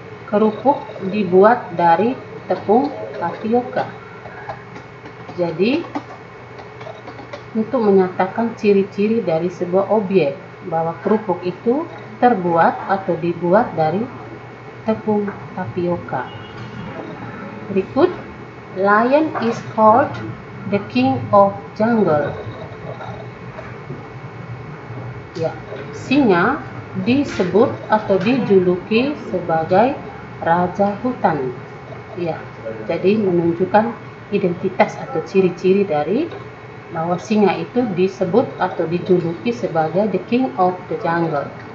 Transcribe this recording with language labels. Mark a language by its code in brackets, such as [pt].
[id] Kerupuk dibuat dari tepung tapioka. Jadi, untuk menyatakan ciri-ciri dari sebuah objek, bahwa kerupuk itu terbuat atau dibuat dari tepung tapioka. [en] Berikut, lion is called the king of jungle. [id] Ya, singa disebut atau dijuluki sebagai raja hutan. Ya, jadi menunjukkan identitas atau ciri-ciri dari bahwa singa itu disebut atau dijuluki sebagai [en] the king of the jungle.